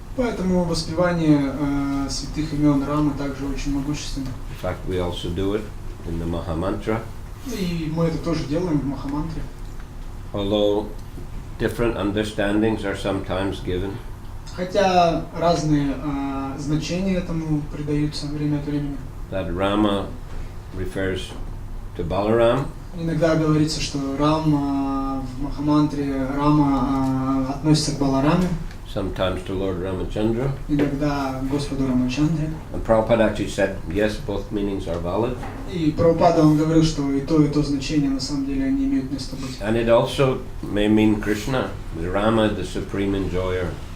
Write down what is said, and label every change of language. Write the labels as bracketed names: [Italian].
[Russian] Поэтому воспевание святых имен Рамы также очень могущественно. [English] In fact, we also do it in the Mahamantra. [Russian] И мы это тоже делаем в Махамантре. [English] Although different understandings are sometimes given. [Russian] Хотя разные значения этому придаются время от времени. [English] That Rama refers to Balaram. [Russian] Иногда говорится, что Рама в Махамантре Рама относится к Балараме. [English] Sometimes to Lord Ramachandra. [Russian] Иногда к Господу Рамачандре. [English] And Prabhupada actually said, yes, both meanings are valid. [Russian] И Прабхупада, он говорил, что и то значение на самом деле они имеют место быть. [English] And it also may mean Krishna, the Rama, the supreme enjoyer.